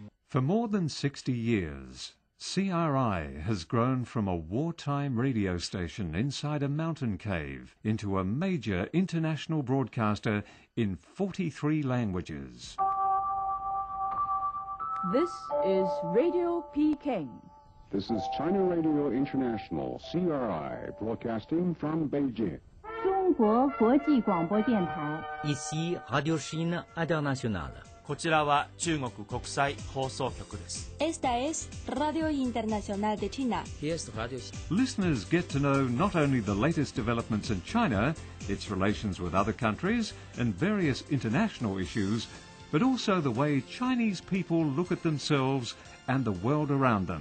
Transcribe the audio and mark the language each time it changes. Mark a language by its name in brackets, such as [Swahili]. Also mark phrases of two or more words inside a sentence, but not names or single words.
[English] For more than 60 years, CRI has grown from a wartime radio station inside a mountain cave into a major international broadcaster in 43 languages. This is Radio Peking. This is China Radio International, CRI, broadcasting from Beijing. [Chinese] 中国国际广播電台 [French] Ici Radio Chine Internationale. [Japanese] こちらは中国国際放送局です。 [Spanish] Esta es Radio Internacional de China. [German] Hier ist Radio [English] Listeners get to know not only the latest developments in China, its relations with other countries, and various international issues, but also the way Chinese people look at themselves and the world around them.